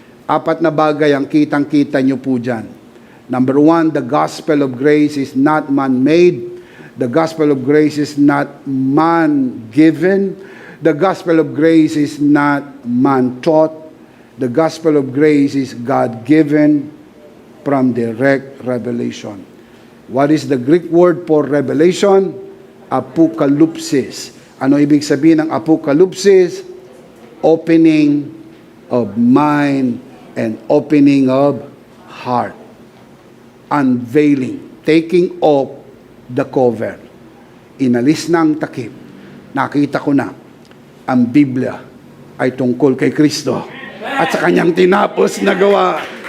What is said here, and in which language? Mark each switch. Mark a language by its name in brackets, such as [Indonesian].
[Filipino] Apat na bagay ang kitang-kita nyo po dyan. [English] Number one, the gospel of grace is not man-made. The gospel of grace is not man-given. The gospel of grace is not man-taught. The gospel of grace is God-given from direct revelation. What is the Greek word for revelation? [Filipino] Apocalypsis. Ano ibig sabihin ng apocalypsis? [English] Opening of mind and opening of heart. Unveiling, taking off the cover. [Filipino] Inalis na ang takip. Nakita ko na, ang Biblia ay tungkol kay Kristo at sa kanyang tinapos na gawa.